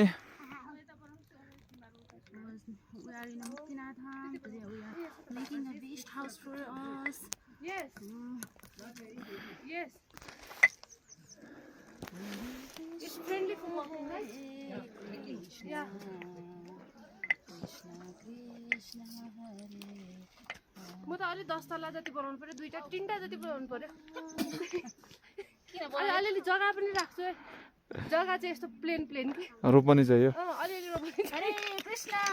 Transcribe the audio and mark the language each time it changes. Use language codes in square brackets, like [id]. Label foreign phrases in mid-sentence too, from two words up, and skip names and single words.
[en] We are in Muktinatham. Today we are making a beach house for us. Yes. Yes. It's friendly for walking, right? Yeah. [ne] म त अलि 10 तला जति बनाउनु पर्यो दुईटा तीनटा जति बनाउनु पर्यो अलिअलि जग्गा पनि राख्छु जग्गा चाहिँ यस्तो [en] plain plain [ne] कि रोपनी चाहियो अलिअलि रोपनी हरे कृष्ण